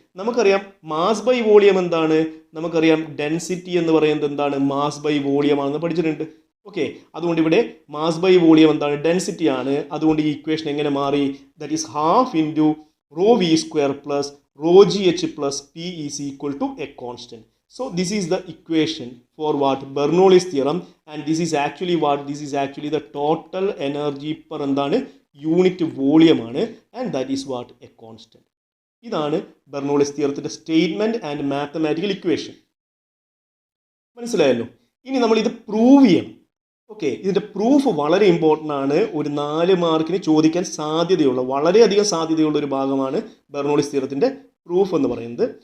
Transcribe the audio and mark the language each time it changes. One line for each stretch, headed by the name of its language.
Malayalam: നമുക്കറിയാം mass by volume എന്താണ്? നമുക്കറിയാം ഡെൻസിറ്റി എന്ന് പറയുന്നത് എന്താണ്? മാസ് ബൈ വോളിയം ആണെന്ന് പഠിച്ചിട്ടുണ്ട്. ഓക്കെ, അതുകൊണ്ട് ഇവിടെ മാസ് ബൈ വോളിയം എന്താണ്? ഡെൻസിറ്റി ആണ്. അതുകൊണ്ട് ഈ ഇക്വേഷൻ എങ്ങനെ മാറി?
English: That is half into rho V square plus rho G H plus P is equal to a constant. So this is the equation for what? Bernoulli's theorem, and this is actually what? This is actually the total energy per
Malayalam: എന്താണ്? Unit volume ആണ്,
English: and that is what? A constant.
Malayalam: ഇതാണ് ബെർണൂളിസ് തിയറത്തിന്റെ statement and mathematical equation. മനസ്സിലായല്ലോ? ഇനി നമ്മൾ ഇത് prove ചെയ്യണം. Okay, ഇതിന്റെ proof വളരെ ഇമ്പോർട്ടൻ്റ് ആണ്. ഒരു 4 മാർക്കിന് ചോദിക്കാൻ സാധ്യതയുള്ള, വളരെയധികം സാധ്യതയുള്ള ഒരു ഭാഗമാണ് ബെർണൂളിസ് തിയറത്തിന്റെ പ്രൂഫ് എന്ന് പറയുന്നത്.